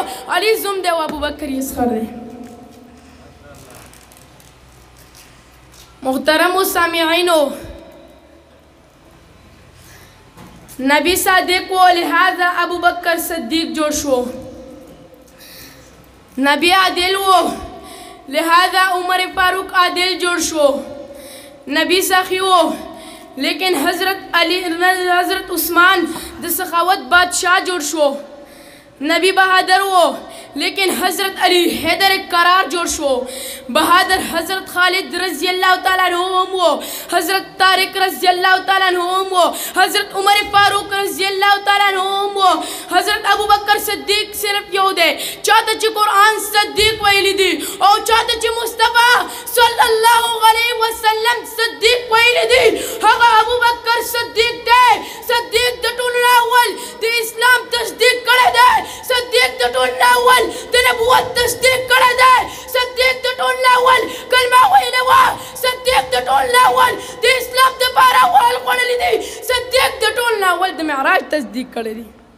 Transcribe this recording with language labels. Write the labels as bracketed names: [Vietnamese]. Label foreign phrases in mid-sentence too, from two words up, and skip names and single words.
[Pashto] علي زوم دی او ابو بکر یې اصغر دی. محترم سامعینو، نبی صادق و لہذا ابو بکر صدیق جوړ شو. نبی عادل و لہذا عمر فاروق عادل جوړ شو. نبی سخی و لیکن حضرت عثمان د سخاوت بادشاہ جوړ شو. نبی بہادر و لیکن حضرت علی حیدر قرار جوړ شو. بہادر حضرت خالد [Arabic] رضی اللہ تعالیٰ عنہ [Pashto] و حضرت طارق [Arabic] رضی اللہ تعالیٰ عنہ [Pashto] و حضرت عمر فاروق [Arabic] رضی اللہ تعالیٰ عنہ [Pashto] و حضرت ابو بکر صدیق صرف یو دی. چاته چې قرآن صدیق ویلی دی او چاته چې مصطفی [Arabic] صلی اللہ علیہ وسلم [Pashto] صدیق ویلی دی، هغه ابو بکر صدیق دی. صدیق د ټولو نه اول د اسلام تصدیق کړی دی، صدیق د ټولو نه اول د نبوت تصدیق کړی دی، صدیق د ټولو نه اول کلمه ویلې وه، صدیق د ټولو نه اول د اسلام دپاره وال خوړلی دی، صدیق د ټولو نه اول د معراج تصدیق کړی دی.